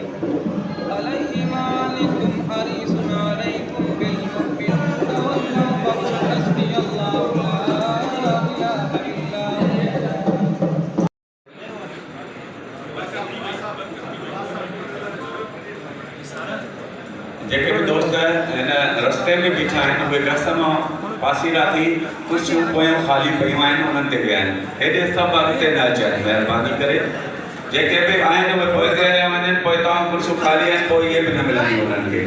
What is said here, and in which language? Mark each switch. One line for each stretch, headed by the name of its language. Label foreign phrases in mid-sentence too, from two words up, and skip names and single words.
Arabic: حريص عليكم بالمؤمنين والله فقل حسبي الله لا إله إلا هو।
Sindhi: जेके भी दोस्त इन रस्ते में बीठा आहिनि उहे कसम पासीरा थी कुर्सियूं पोयां ख़ाली पयूं आहिनि उन्हनि ते विया आहिनि, हेॾे सभु अॻिते न अचनि महिरबानी करे, जेके बि आहिनि उहे पोइ ते हलिया वञनि, पोइ तव्हां कुर्सियूं ख़ाली आहिनि पोइ इहे बि न मिलंदियूं उन्हनि खे।